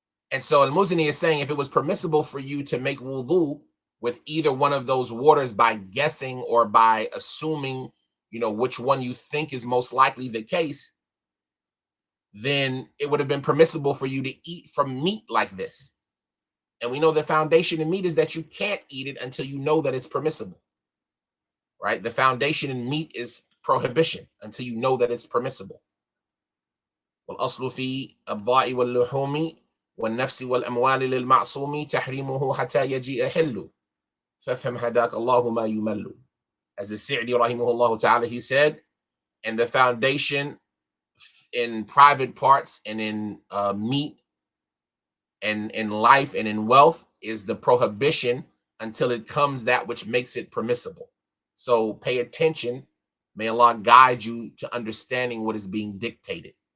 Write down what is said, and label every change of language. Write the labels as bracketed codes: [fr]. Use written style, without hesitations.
[en] And so al-Muzani is saying if it was permissible for you to make wudu with either one of those waters by guessing or by assuming, which one you think is most likely the case, then it would have been permissible for you to eat from meat like this. And we know the foundation in meat is that you can't eat it until you know that it's permissible, right? The foundation in meat is prohibition until you know that it's permissible. [ar] والأصل في الضاء واللحوم والنفس والأموال للمعصوم تحريمه حتى يجيء حل فافهم هداك الله ما يمل. [en] As the Sa'di rahimahullah ta'ala, he said, and the foundation in private parts and in meat and in life and in wealth is the prohibition until it comes that which makes it permissible. So pay attention. May Allah guide you to understanding what is being dictated.